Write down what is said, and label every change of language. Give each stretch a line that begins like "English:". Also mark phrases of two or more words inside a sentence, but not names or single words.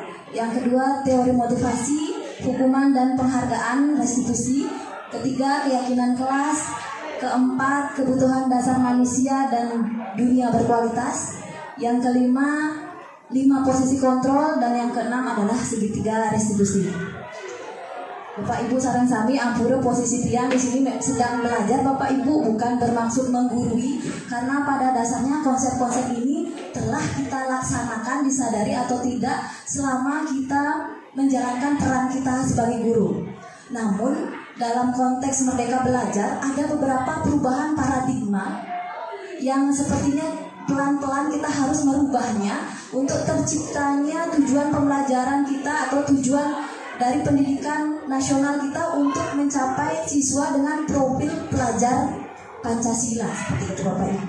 Indonesian: Yang kedua teori motivasi, hukuman dan penghargaan restitusi. Ketiga keyakinan kelas. Keempat, kebutuhan dasar manusia dan dunia berkualitas. Yang kelima, 5 posisi kontrol. Dan yang keenam adalah segitiga restitusi. Bapak Ibu
Balinese: sareng sami ampura
Indonesian: posisi tiang di sini sedang belajar Bapak Ibu, bukan bermaksud menggurui, karena pada dasarnya konsep-konsep ini telah kita laksanakan, disadari atau tidak, selama kita menjalankan peran kita sebagai guru. Namun dalam konteks Merdeka Belajar ada beberapa perubahan paradigma yang sepertinya pelan-pelan kita harus merubahnya untuk terciptanya tujuan pembelajaran kita atau tujuan dari pendidikan nasional kita untuk mencapai siswa dengan profil pelajar Pancasila, seperti itu Bapak Ibu.